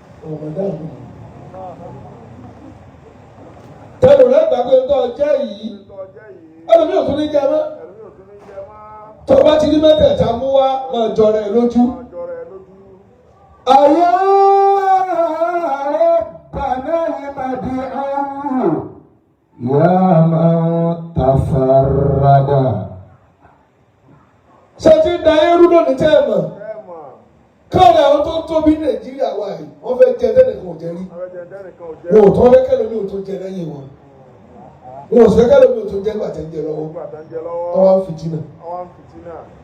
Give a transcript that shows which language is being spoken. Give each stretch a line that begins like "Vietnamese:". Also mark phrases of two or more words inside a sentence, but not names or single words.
Yoruba: Ramadan. Tẹ́lẹ̀ rẹ̀ gbàgbé tó jẹ́ yìí. Ẹlòmí ò tún ní jẹ mọ́. Tó bá ti rí mẹ́tẹ̀ẹ̀ta mú wá, máa jọrọ ẹ lójú.
Arabic: يا ربنا المدعو يا من تفرد.
Yoruba: Ṣé ti ń da eérú lónìí tẹ́ ẹ mọ̀? Ẹ mọ̀. Káàdì àwọn tó ń tóbi ní Nàìjíríà wa yìí, wọ́n fẹ́ jẹ tẹ́nìkan ò jẹ rí. Wọ́n fẹ́ jẹ tẹ́nìkan ò jẹ Wọn ò rí. tún fẹ́ kẹ́lòmíì ò tún jẹ lẹ́yìn wọn. Wọn ò sì fẹ́ kẹ́lòmíì ò tún jẹ nígbà tẹ́ ń jẹ lọ́wọ́. Nígbà tẹ́ ń jẹ lọ́wọ́. Wọ́n wá ń fìtínà. Wọ́n wá ń fìtínà.